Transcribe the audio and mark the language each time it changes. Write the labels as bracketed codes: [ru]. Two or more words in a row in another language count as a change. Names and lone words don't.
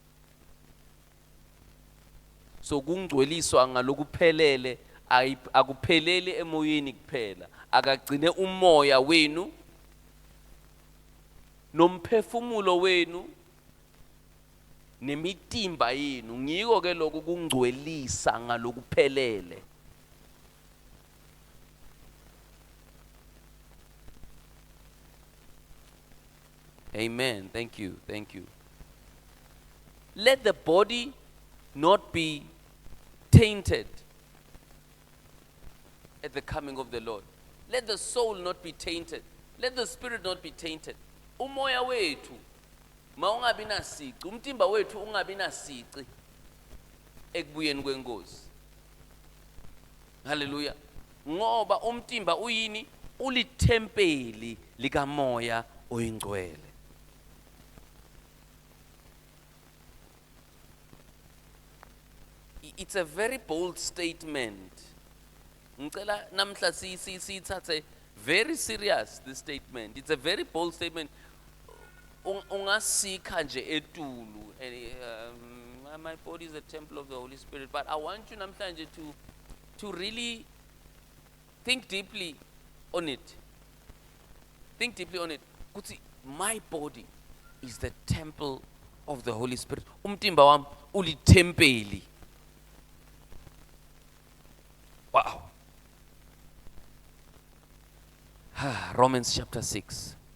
[ss] So kungcweliswa ngalokuphelele akupheleli emoyeni kuphela, akagcine umoya wenu nomphefumulo wenu nemitimba yenu. Ngiko ke lokho kungcwelisa ngalokuphelele. [en] Amen. Thank you. Thank you. Let the body not be tainted at the coming of the Lord. Let the soul not be tainted. Let the spirit not be tainted. [ss] Umoya wethu maungabi nasici, umtimba wethu ungabi nasici ekubuyeni kwenkosi. Hallelujah. Ngoba umtimba uyini? Ulithempeli likamoya oyingcwele. [en] It's a very bold statement. [ss] Ngicela namhla sithathe [en] very serious this statement. It's a very bold statement. [ss] Ungasikha nje etulu. [en] My body is a temple of the Holy Spirit, but I want you namhlanje to really think deeply on it. Think deeply on it. Kuthi my body is the temple of the Holy Spirit. [ss] Umtimba wami ulithempeli. [en] Wow. Romans chapter 6.